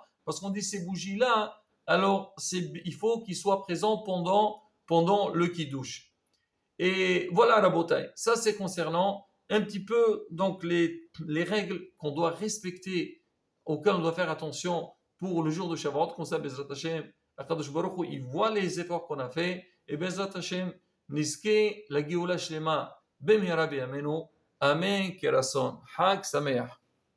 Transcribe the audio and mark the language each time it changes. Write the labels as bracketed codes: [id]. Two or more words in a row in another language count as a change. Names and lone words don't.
[fr] Parce qu'on dit ces bougies-là, alors il faut qu'ils soient présents pendant le kiddush. Et voilà, Rabotai. Ça, c'est concernant un petit peu donc les règles qu'on doit respecter, auxquelles on doit faire attention pour le jour de Shavuot. Comme ça, [he] בעזרת השם, הקדוש ברוך הוא, [fr] il voit les efforts qu'on a fait. [he] ו בעזרת השם, נזכה לגאולה שלמה, במהרה בימינו. אמן, כרצון. חג שמח.